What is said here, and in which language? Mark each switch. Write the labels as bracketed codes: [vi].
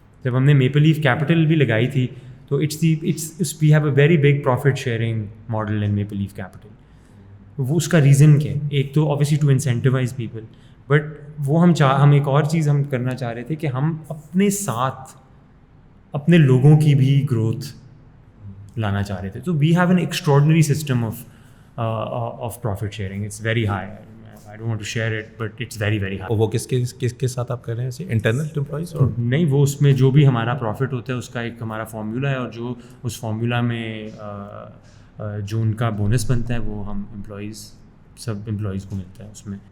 [ur] جب ہم نے میپل لیف کیپٹل بھی لگائی تھی تو [en] We have a very big profit sharing model in Maple Leaf Capital. [ur] وہ اس کا ریزن کیا ہے؟ ایک تو [en] obviously to incentivise people, [ur] but وہ ہم ایک اور چیز ہم کرنا چاہ رہے تھے کہ ہم اپنے ساتھ اپنے لوگوں کی بھی گروتھ لانا چاہ رہے تھے. [en] تو we have an extraordinary system of profit sharing. It's very high. I don't want to share it, but it's very very high. [ur] وہ کس کے ساتھ آپ کر رہے ہیں انٹرنل امپلائیز؟ اور نہیں, وہ اس میں جو بھی ہمارا پروفٹ ہوتا ہے اس کا ایک ہمارا فارمولا ہے, اور جو اس فارمولا میں جو ان کا بونس بنتا ہے وہ ہم سب امپلائیز کو ملتا ہے اس میں.